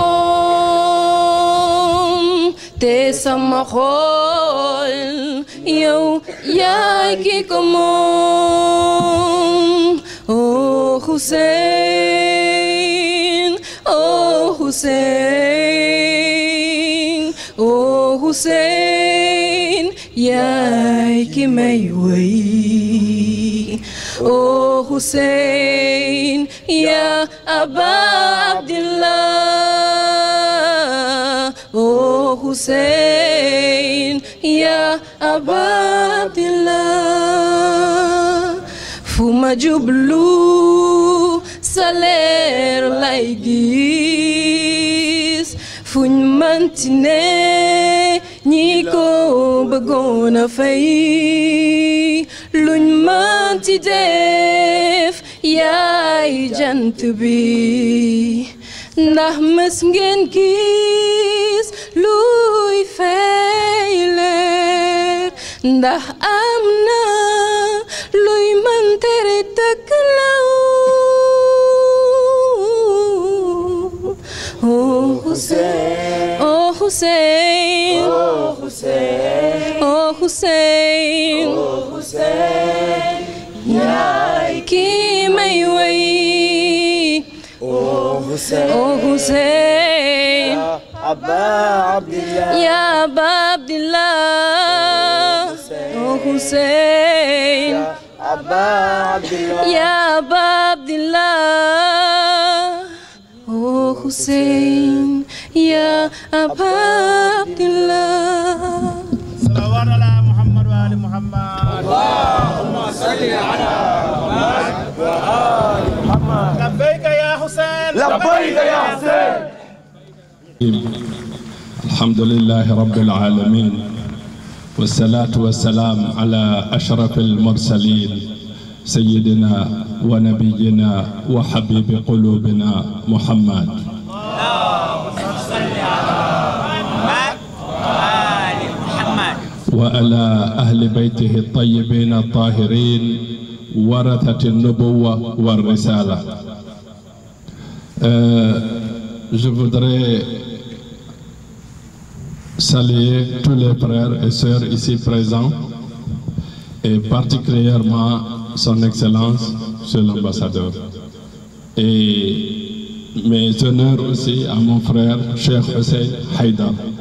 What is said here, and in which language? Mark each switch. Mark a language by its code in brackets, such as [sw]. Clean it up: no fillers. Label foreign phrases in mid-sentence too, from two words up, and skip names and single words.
[wo] moom te sama xol yow yaay ki ko moom oh Hussein oh Hussein oh Hussein yaay ki may way oh Hussein [ar] يا أبا عبد الله [wo] oh Hussein [ar] يا أبا [wo] Abdillah fu ma jublu sa leer lay gis fuñ manti ne ñi ko bëggoon a fay luñ manti def yaay jant bi ndax mës ngeen gis luy fay leer ndax am na luy mën tere tëkk law oh Hussein oh Hussein oh Hussein oh Hussein oh Hussein yaay kii may way oh Hussein oh Hussein [ar] يا أبا عبد الله يا أبا عبد الله [wo] oh Hussein [ar] يا أبا عبد الله يا أبا عبد الله [wo] oh Hussein [ar] يا أبا عبد الله صلوات على محمد وآل محمد اللهم صل على محمد وآل محمد لبيك يا حسين لبيك يا حسين الحمد لله رب العالمين والصلاة والسلام على أشرف المرسلين سيدنا ونبينا وحبيب قلوبنا محمد وعلى أهل بيته الطيبين الطاهرين ورثة النبوة والرسالة. [fr] Je voudrais saluer tous les frères et sœurs ici présents et particulièrement son Excellence, Monsieur l'Ambassadeur. Et mes honneurs aussi à mon frère Cheikh Hussein Haïdar.